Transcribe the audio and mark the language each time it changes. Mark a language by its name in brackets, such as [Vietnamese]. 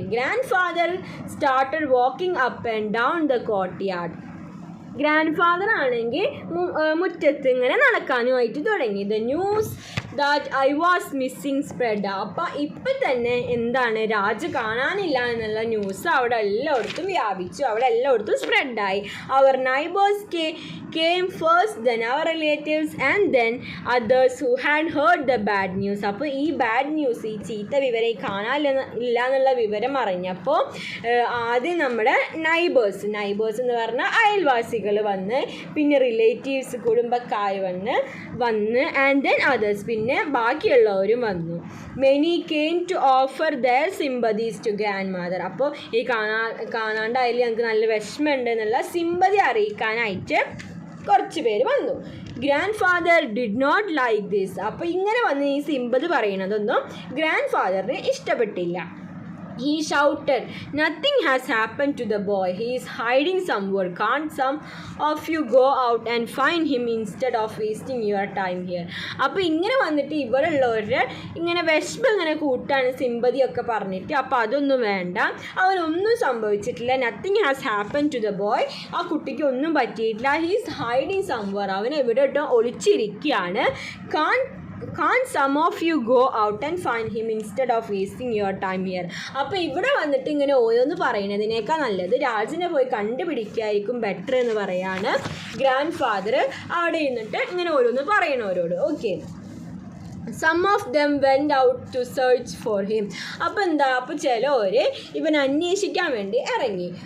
[English] Grandfather started walking up and down the courtyard. [Malayalam] Grand father ആണെങ്കിൽ മുറ്റത്ത് ഇങ്ങനെ നടക്കാനുമായിട്ട് തുടങ്ങി. [English] The news that I was missing spread. [Malayalam] അപ്പം ഇപ്പം തന്നെ എന്താണ്, രാജ കാണാനില്ല എന്നുള്ള ന്യൂസ് അവിടെ എല്ലായിടത്തും വ്യാപിച്ചു, അവിടെ എല്ലായിടത്തും സ്പ്രെഡായി. [English] അവർ neighbours came first, then our relatives, and then others who had heard the bad news. [Malayalam] അപ്പോൾ ഈ ബാഡ് ന്യൂസ്, ഈ ചീത്ത വിവരം, ഈ കാണാനില്ല എന്നുള്ള വിവരം അറിഞ്ഞപ്പോൾ ആദ്യം നമ്മുടെ നൈബേഴ്സ് എന്ന് പറഞ്ഞാൽ അയൽവാസികൾ വന്ന്, പിന്നെ റിലേറ്റീവ്സ് കുടുംബക്കാർ വന്ന് [English] and then others, [Malayalam] പിന്നെ ബാക്കിയുള്ളവരും വന്നു. [English] Many came to offer their sympathies to grandmother. [Malayalam] അപ്പോൾ ഈ കാണാണ്ടായാലും ഞങ്ങൾക്ക് നല്ല വിഷമമുണ്ട് എന്നുള്ള സിമ്പതി അറിയിക്കാനായിട്ട് കുറച്ച് പേര് വന്നു. [English] Grandfather did not like this. [Malayalam] അപ്പോൾ ഇങ്ങനെ വന്ന് ഈ സിമ്പതി പറയണതൊന്നും ഗ്രാൻഡ് ഫാദറിന് ഇഷ്ടപ്പെട്ടില്ല. [English] He shouted, "Nothing has happened to the boy. He is hiding somewhere. Can't some of you go out and find him instead of wasting your time here?" [Malayalam] അപ്പോൾ ഇങ്ങനെ വന്നിട്ട് ഇവിടെയുള്ളവരുടെ ഇങ്ങനെ വിഷമം ഇങ്ങനെ കൂട്ടാണ്, സിമ്പതിയൊക്കെ പറഞ്ഞിട്ട്. അപ്പോൾ അതൊന്നും വേണ്ട, അവനൊന്നും സംഭവിച്ചിട്ടില്ല. [English] Nothing has happen to the boy. [Malayalam] ആ കുട്ടിക്ക് ഒന്നും പറ്റിയിട്ടില്ല. [English] He is hiding somewhere. [Malayalam] അവൻ എവിടെ ഇട്ടോ ഒളിച്ചിരിക്കുകയാണ്. [English] Can't some of you go out and find him instead of wasting your time here? [Malayalam] അപ്പോൾ ഇവിടെ വന്നിട്ട് ഇങ്ങനെ ഓരോന്ന് പറയുന്നതിനേക്കാൾ നല്ലത് രാജനെ പോയി കണ്ടുപിടിക്കായിരിക്കും ബെറ്റർ എന്ന് പറയാണ് ഗ്രാൻഡ് ഫാദർ. അവിടെ ഇരുന്നിട്ട് ഇങ്ങനെ ഓരോന്ന് പറയണവരോട്. [English] Okay, some of them went out to search for him. [Malayalam] അപ്പോൾ ചിലവർ ഇവൻ അന്വേഷിക്കാൻ വേണ്ടി ഇറങ്ങി.